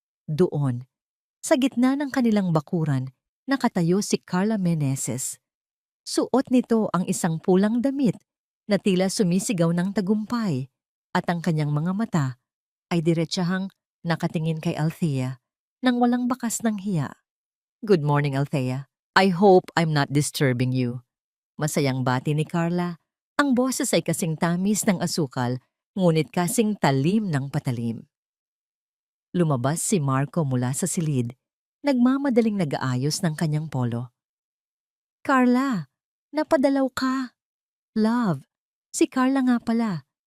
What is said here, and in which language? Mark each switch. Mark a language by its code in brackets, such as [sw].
[tl] Doon, sa gitna ng kanilang bakuran, nakatayo si Carla Meneses. Suot nito ang isang pulang damit na tila sumisigaw ng tagumpay at ang kanyang mga mata ay diretsahang nakatingin kay Althea nang walang bakas ng hiya. [en] "Good morning, Althea. I hope I'm not disturbing you." [tl] Masayang bati ni Carla. Ang boses ay kasing tamis ng asukal, ngunit kasing talim ng patalim. Lumabas si Marco mula sa silid, nagmamadaling nag-aayos ng kanyang polo. "Carla, napadalaw ka." "Love, si Carla nga pala.